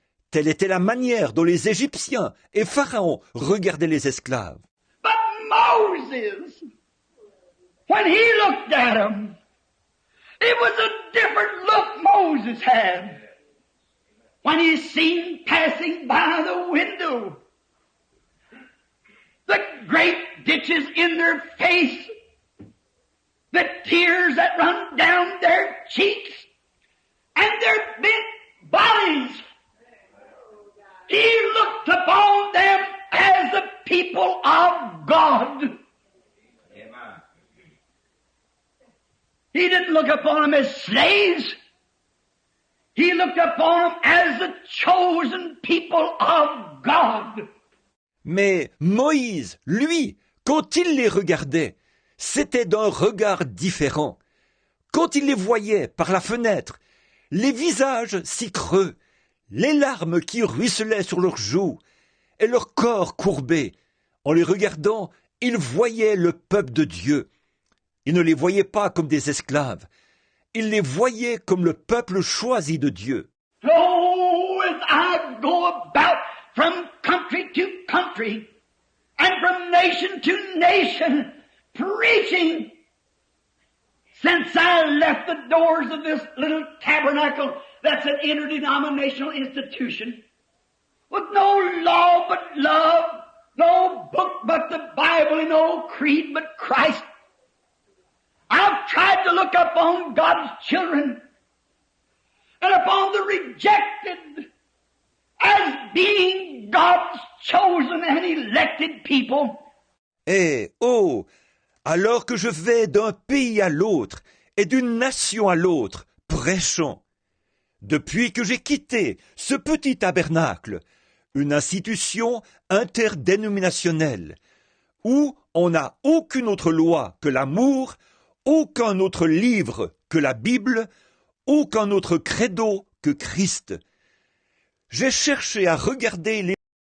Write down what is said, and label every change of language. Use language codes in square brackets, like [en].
[fr] Telle était la manière dont les Égyptiens et Pharaon regardaient les esclaves. [en] But Moses, when he looked at them, it was a different look Moses had. When he seen passing by the window, the great ditches in their face, the tears that run down their cheeks, and their bent bodies. He looked upon them as the people of God. Amen. He didn't look upon them as slaves. He looked upon them as the chosen people of God. [fr] Mais Moïse, lui, quand il les regardait, c'était d'un regard différent. Quand il les voyait par la fenêtre, les visages si creux, les larmes qui ruisselaient sur leurs joues et leur corps courbé, en les regardant, il voyait le peuple de Dieu. Il ne les voyait pas comme des esclaves, il les voyait comme le peuple choisi de Dieu. [en] Oh, as I go about from country to country and from nation to nation preaching, since I left the doors of this little tabernacle that's an interdenominational institution, with no law but love, no book but the Bible, and no creed but Christ. I've tried to look upon God's children and upon the rejected as being God's chosen and elected people. [fr] Eh, oh, alors que je vais d'un pays à l'autre et d'une nation à l'autre, prêchant, depuis que j'ai quitté ce petit tabernacle, une institution interdénominationnelle, où on n'a aucune autre loi que l'amour, aucun autre livre que la Bible, aucun autre credo que Christ. J'ai cherché à regarder les